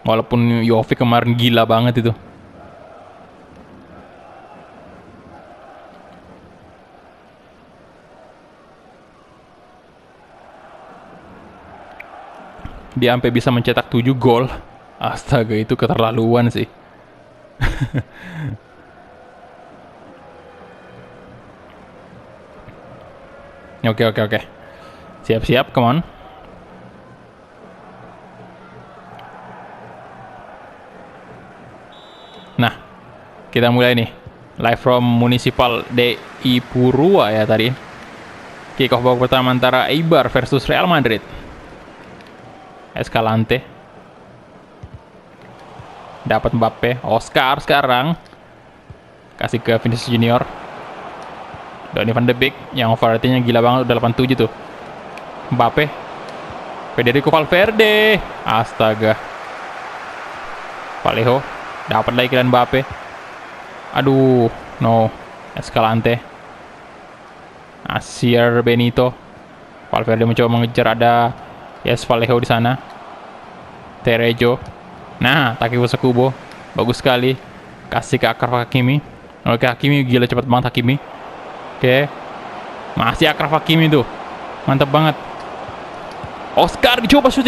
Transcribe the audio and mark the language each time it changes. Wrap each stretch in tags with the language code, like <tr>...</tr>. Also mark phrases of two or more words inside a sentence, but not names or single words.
<id>Walaupun Jovic kemarin gila banget itu. Dia sampai bisa mencetak 7 gol. Astaga, itu keterlaluan sih. Oke. Siap-siap,</id> <en>come on.</en> <id>Nah, kita mulai nih.</id> <en>Live from Municipal de Ipurua ya tadi. Kick off</en> <id>babak pertama antara Eibar versus Real Madrid. Escalante. Dapat Mbappe. Oscar sekarang. Kasih ke Vinicius Junior. Donny van de Beek yang overratingnya gila banget, udah 87 tuh. Mbappe. Federico Valverde. Astaga. Vallejo. Dapat lagi Kylian Mbappe. Aduh, no. Escalante. Asier Benito. Valverde mencoba mengejar, ada Yes Vallejo di sana. Terejo. Nah, Takefusa Kubo. Bagus sekali. Kasih ke Akraf Hakimi. Oke, Hakimi gila cepat banget Hakimi. Oke. Masih Akraf Hakimi tuh. Mantap banget. Oscar dicoba syuting.</id>